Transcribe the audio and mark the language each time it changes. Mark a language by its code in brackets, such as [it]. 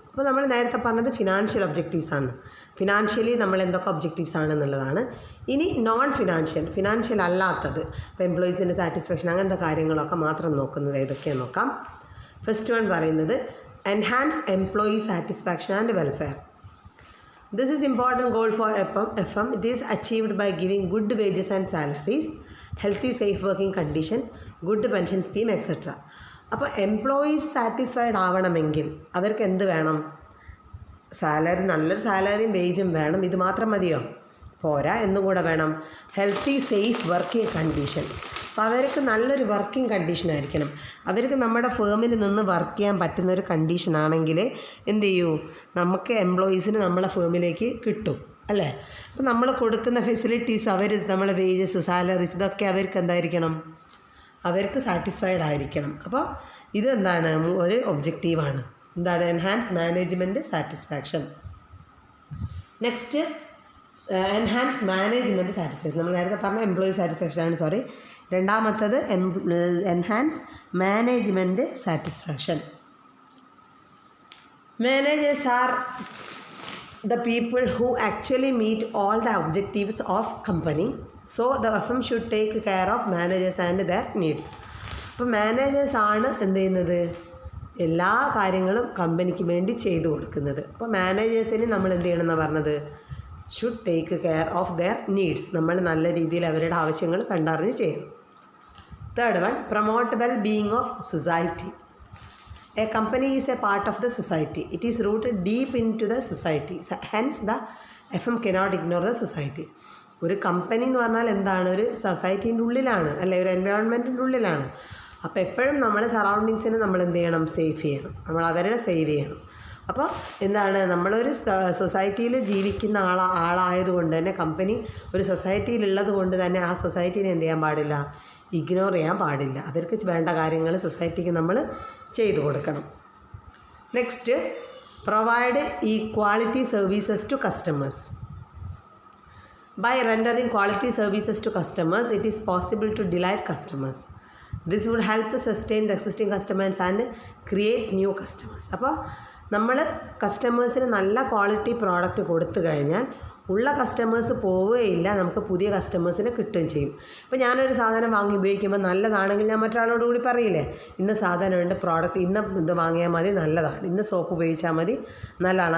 [ml] അപ്പോൾ നമ്മൾ നേരത്തെ പറഞ്ഞത് ഫിനാൻഷ്യൽ ഒബ്ജക്റ്റീവ്സ് ആണ്, ഫിനാൻഷ്യലി നമ്മൾ എന്തൊക്കെ ഒബ്ജക്റ്റീവ്സ് ആണെന്നുള്ളതാണ്. ഇനി നോൺ ഫിനാൻഷ്യൽ അല്ലാത്തത്, ഇപ്പോൾ എംപ്ലോയീസിൻ്റെ സാറ്റിസ്ഫാക്ഷൻ അങ്ങനത്തെ കാര്യങ്ങളൊക്കെ മാത്രം നോക്കുന്നത് ഏതൊക്കെയാണ് നോക്കാം. [en] first one [ml] പറയുന്നത് [en] Enhance employee satisfaction and welfare. This is important goal for FM. It is achieved by giving good wages and salaries, healthy safe working condition, good pension scheme, etc. [ml] അപ്പോൾ employees satisfied ആവണമെങ്കിൽ അവർക്ക് എന്ത് വേണം, salary, നല്ലൊരു സാലറിയും വേജും വേണം. ഇത് മാത്രം മതിയോ, പോരാ, എന്നും കൂടെ വേണം [en] Healthy safe working condition. [ml] അപ്പോൾ അവർക്ക് നല്ലൊരു വർക്കിംഗ് കണ്ടീഷൻ ആയിരിക്കണം. അവർക്ക് നമ്മുടെ ഫേമിൽ നിന്ന് വർക്ക് ചെയ്യാൻ പറ്റുന്ന ഒരു കണ്ടീഷനാണെങ്കിൽ എന്ത് ചെയ്യൂ, നമുക്ക് എംപ്ലോയീസിന് നമ്മളെ ഫേമിലേക്ക് കിട്ടും, അല്ലേ. അപ്പോൾ നമ്മൾ കൊടുക്കുന്ന ഫെസിലിറ്റീസ്, നമ്മളെ വേജസ്, സാലറീസ്, ഇതൊക്കെ അവർക്ക് എന്തായിരിക്കണം, അവർക്ക് സാറ്റിസ്ഫൈഡ് ആയിരിക്കണം. അപ്പോൾ ഇത് എന്താണ്, ഒരു ഒബ്ജക്റ്റീവാണ്. എന്താണ്, [en] Enhance management satisfaction. Next enhance management satisfaction. [ml] നമ്മൾ നേരത്തെ പറഞ്ഞ എംപ്ലോയി സാറ്റിസ്ഫാക്ഷനാണ്, രണ്ടാമത്തത് [en] Enhance management satisfaction. Managers are the people who actually meet all the objectives of company. So the FM should take care of managers and their needs. [ml] അപ്പോൾ മാനേജേഴ്സാണ് എന്ത് ചെയ്യുന്നത്, എല്ലാ കാര്യങ്ങളും കമ്പനിക്ക് വേണ്ടി ചെയ്തു കൊടുക്കുന്നത്. അപ്പോൾ മാനേജേഴ്സിന് നമ്മൾ എന്ത് ചെയ്യണം എന്നാണ് പറഞ്ഞത്, [en] Should take care of their needs. [ml] നമ്മൾ നല്ല രീതിയിൽ അവരുടെ ആവശ്യങ്ങൾ കണ്ടറിഞ്ഞ് ചെയ്യണം. [en] Third one, promote well being of society. A company is a part of the society. It is rooted deep into the society. Hence the FM cannot ignore the society. [ml] ഒരു company എന്ന് പറഞ്ഞാൽ എന്താണ്, ഒരു സൊസൈറ്റീൻ്റെ ഉള്ളിലാണ്, അല്ലെ ഒരു എൻവയോൺമെൻറ്റിൻ്റെ ഉള്ളിലാണ്. അപ്പോൾ എപ്പോഴും നമ്മൾ സറൗണ്ടിങ്സിന് നമ്മൾ എന്ത് ചെയ്യണം, സേഫ് ചെയ്യണം, നമ്മൾ അവരുടെ സേവ് ചെയ്യണം. അപ്പോൾ എന്താണ്, നമ്മളൊരു സൊസൈറ്റിയിൽ ജീവിക്കുന്ന ആളായതുകൊണ്ട് തന്നെ, കമ്പനി ഒരു സൊസൈറ്റിയിലുള്ളത് കൊണ്ട് തന്നെ ആ സൊസൈറ്റീനെ എന്ത് ചെയ്യാൻ പാടില്ല, ഇഗ്നോർ ചെയ്യാൻ പാടില്ല. അവർക്ക് വേണ്ട കാര്യങ്ങൾ സൊസൈറ്റിക്ക് നമ്മൾ ചെയ്തു കൊടുക്കണം. [en] Next, provide quality services to customers. By rendering quality services to customers, it is possible to delight customers. This would help to sustain the existing customers and create new customers. [ml] അപ്പോൾ നമ്മൾ കസ്റ്റമേഴ്സിന് നല്ല ക്വാളിറ്റി പ്രോഡക്റ്റ് കൊടുത്തു കഴിഞ്ഞാൽ ഉള്ള customers പോവുകയില്ല, നമുക്ക് പുതിയ കസ്റ്റമേഴ്സിനെ കിട്ടുകയും ചെയ്യും. ഇപ്പോൾ ഞാനൊരു സാധനം വാങ്ങി ഉപയോഗിക്കുമ്പോൾ നല്ലതാണെങ്കിൽ ഞാൻ മറ്റൊരാളോട് കൂടി പറയില്ലേ, ഇന്ന സാധനമുണ്ട്, പ്രോഡക്റ്റ് ഇന്ന ഇത് വാങ്ങിയാൽ മതി, നല്ലതാണ്, ഇന്ന സോപ്പ് ഉപയോഗിച്ചാൽ മതി, നല്ലതാണ്.